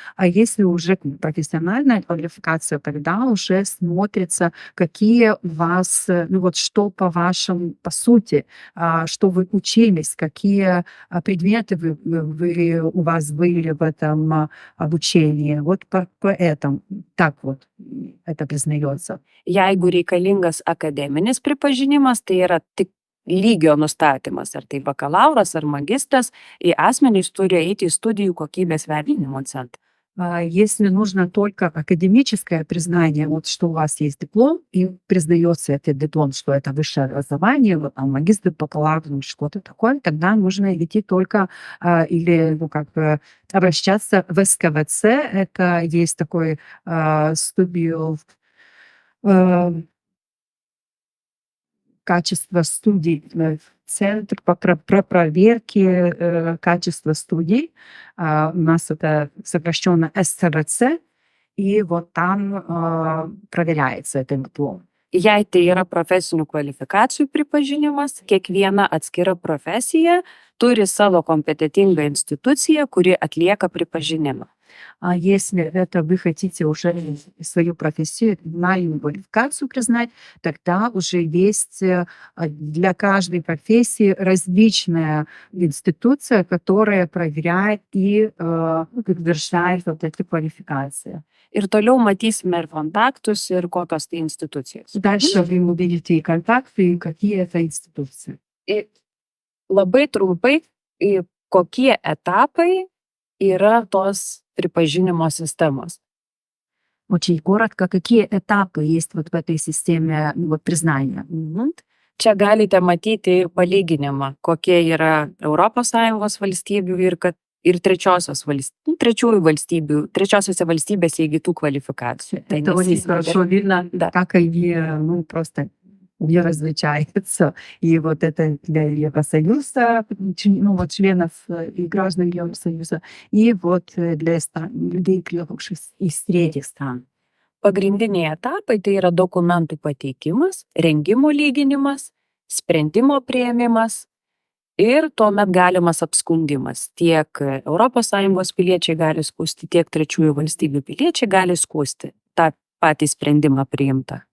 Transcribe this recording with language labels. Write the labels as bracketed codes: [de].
[ru] А если уже профессиональная квалификация, тогда уже смотрится, какие у вас, что по сути, что вы учились, какие предметы у вас были в этом обучении. Вот по этому. Так вот это признается. [lt] Jeigu reikalingas akademinis pripažinimas, tai yra tik lygio nustatymas, ar tai bakalauras ar magistras, į asmenys turi eiti į studijų kokybės vertinimo centrą. [ru] Если нужно только академическое признание, вот что у вас есть диплом, и признается этот диплом, что это высшее образование, вот там магистр, бакалавр, что-то такое, тогда нужно идти только или обращаться в СКВЦ. Это есть такой студию качества студий, центр по проверке качества студий. У нас это сокращенно СКВЦ, и вот там проверяется этот диплом. [lt] Jei tai yra profesinių kvalifikacijų pripažinimas, kiekviena atskira profesija turi savo kompetitingą instituciją, kuri atlieka pripažinimą. [ru] А если это вы хотите уже свою профессию, квалификацию признать, тогда уже есть для каждой профессии различная институция, которая проверяет и утверждает вот эти квалификации. [lt] Ir toliau matysime ir kontaktus, ir kokios tai institucijos. [ru] Дальше вы увидите и контакты, и какие это институции. [lt] Ir labai trumpai, kokie etapai yra tos pripažinimo sistemos. [ru] Очень коротко, какие этапы есть вот в этой системе признания. [lt] Čia galite matyti ir palyginimą, kokie yra ES valstybių ir trečiųjų valstybių, trečiosiose valstybėse įgytų kvalifikacijų. [ru] Это очень хорошо видно, как они просто не различаются. И вот это для Евросоюза, членов и граждан Евросоюза, и вот для людей, приехавших из третьих стран. [lt] Pagrindiniai etapai tai yra dokumentų pateikimas, rengimo lyginimas, sprendimo priėmimas ir tuomet galimas apskundimas. Tiek ES piliečiai gali skųsti, tiek trečiųjų valstybių piliečiai gali skųsti tą patį sprendimą приимта.